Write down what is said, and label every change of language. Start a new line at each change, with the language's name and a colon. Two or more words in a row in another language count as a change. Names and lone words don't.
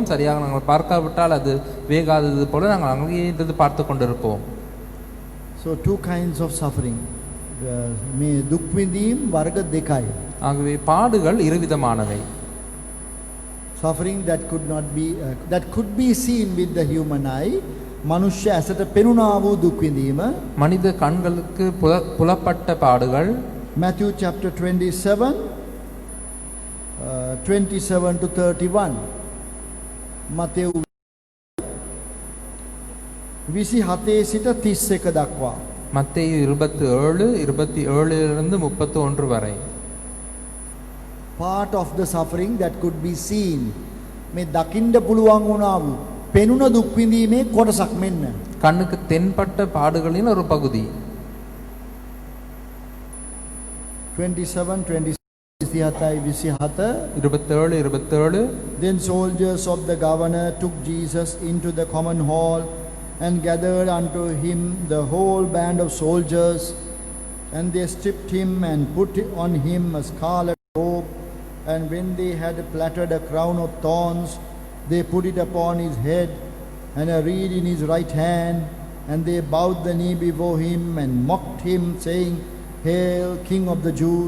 Tamil: சரியாக நாங்கள் பார்க்காவிட்டால் அது வேகாதது போல நாங்கள் அங்கேயே இருந்து பார்த்து கொண்டு இருப்போம்.
English: So two kinds of suffering.
Sinhala: මේ දුක් විඳීම් වර්ග දෙකයි.
Tamil: ஆகவே பாடுகள் இருவிதமானவை.
English: Suffering that could be seen with the human eye.
Sinhala: මනුෂ්‍ය ඇසට පෙනුණා වූ දුක් විඳීම.
Tamil: மனித கண்களுக்கு புலப்பட்ட பாடுகள்.
English: Matthew chapter 27 27 to 31.
Sinhala: මතෙව් 27 සිට 31 දක්වා.
Tamil: மத்தேயு 27 31 வரை.
English: Part of the suffering that could be seen.
Sinhala: මේ දකින්න පුළුවන් වුණා වූ පෙනුන දුක් විඳීමේ කොටසක් මෙන්න.
Tamil: கண்ணுக்கு தென்பட்ட பாடுகளின் ஒரு பகுதி.
English: 27 27 27. Then soldiers of the governor took Jesus into the common hall and gathered unto him the whole band of soldiers, and they stripped him and put on him a scarlet robe, and when they had plaited a crown of thorns, they put it upon his head, and a reed in his right hand, and they bowed the knee before him and mocked him, saying, Hail, King of the Jews!